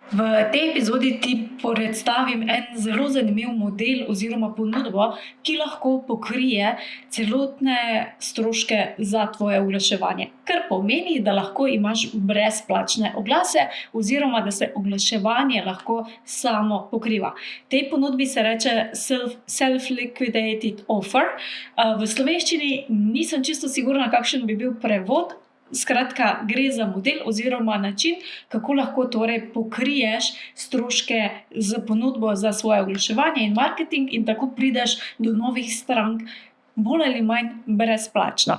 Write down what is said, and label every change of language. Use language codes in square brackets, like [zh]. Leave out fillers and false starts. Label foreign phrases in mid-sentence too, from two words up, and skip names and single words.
[sl] V tej epizodi ti predstavim en zelo zanimiv model oziroma ponudbo, ki lahko pokrije celotne stroške za tvoje oglaševanje. Kar pomeni, da lahko imaš brezplačne oglase oziroma da se oglaševanje lahko samo pokriva. Tej ponudbi se reče [en] self-liquidated offer. [sl] V slovenščini nisem čisto sigurna, kakšen bi bil prevod. Skratka, gre za model oziroma način, kako lahko torej pokriješ stroške z ponudbo za svoje oglaševanje in marketing in tako prideš do novih strank bolj ali manj brezplačno.